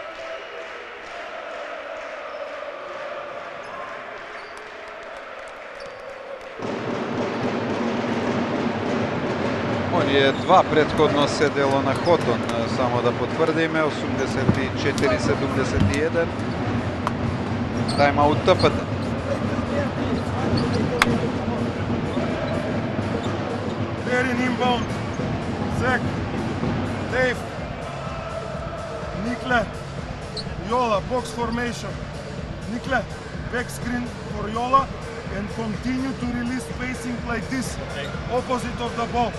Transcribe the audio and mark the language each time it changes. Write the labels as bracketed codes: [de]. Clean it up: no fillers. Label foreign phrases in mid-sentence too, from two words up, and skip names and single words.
[mk] Оние два претходно седело на Хотон, само да потврдиме, 84-71. Тајм-аут ТФТ. [en] They're in inbound. Zach, Dave, Nikla, Jola, box formation. Nikla, back screen for Jola. And continue to release spacing like this, opposite of the ball.